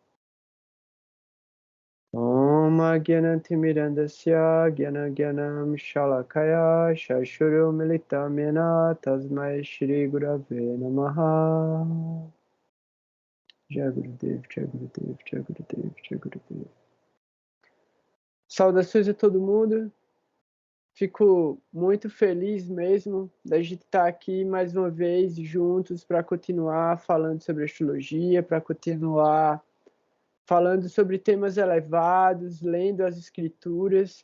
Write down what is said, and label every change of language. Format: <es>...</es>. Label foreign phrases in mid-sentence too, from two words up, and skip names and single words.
<sa>Om Agyanantimirandasya Gyanagyanam Shalakaya Shashuru Militam Yena Tasmai Shri Gurave Namaha. Jai Gurudev, Jai Gurudev, Jai Gurudev, Jai Gurudev.</sa> <pt>Saudações a todo mundo. Fico muito feliz mesmo da gente estar aqui mais uma vez juntos para continuar falando sobre astrologia, para continuar falando sobre temas elevados, lendo as escrituras.</pt>